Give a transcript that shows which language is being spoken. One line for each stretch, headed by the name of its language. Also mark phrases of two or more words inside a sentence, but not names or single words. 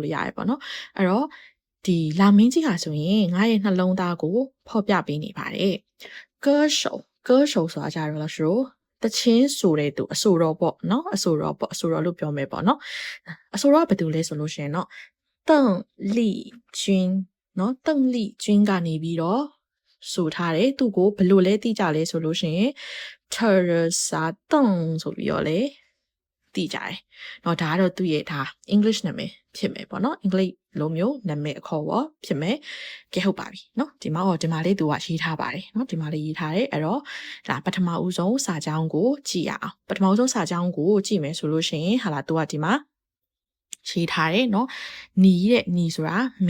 Burmese: လို့ရတယ်ပေါ့နော်အဲ့တော့ဒီလာမင်းကြီးဟာဆိုရင်ငါရဲ့နှလုံးသားကိုဖော်ပြပေးနေပါတယ်歌手ဆိုတာကြတော့လို့ရှိတော့တချင်းဆိုတဲ့သူအဆိုတော်ပေါ့နော်အဆိုတော်လို့ပြောမယ်ပေါ့နော်အဆိုတော်ကဘယ်သူလဲဆိုလို့ရှိရင်တော့邓丽君เนาะ邓丽君ကနေပြီးတော့ဆိုထားတယ်သူကိုဘယ်လိုလဲသိကြလဲဆိုလို့ရှိရင် Teresa Teng ဆိုပြီးတော့လေသိကြတယ်เนาะဒါကတော့သူ့ရဲ့ဒါ English နာမည်ဖြစ်မယ်ပေါ့နော်အင်္ဂလိပ်လိုမျိုးနာမည်အခေါ်ပေါ့ဖြစ်မယ်ကဲဟုတ်ပါပြီเนาะဒီမှာလေးသူကရေးထားပါတယ်เนาะဒီမှာလေးရေးထားတယ်အဲ့တော့ဒါပထမဦးဆုံးစာကြောင်းကိုကြည့်ရအောင်ပထမဦးဆုံးစာကြောင်းကိုကြည့်မယ်ဆိုလို့ရှိရင်ဟာလာသူကဒီမှာရေးထားတယ်เนาะညီဆိုတာမ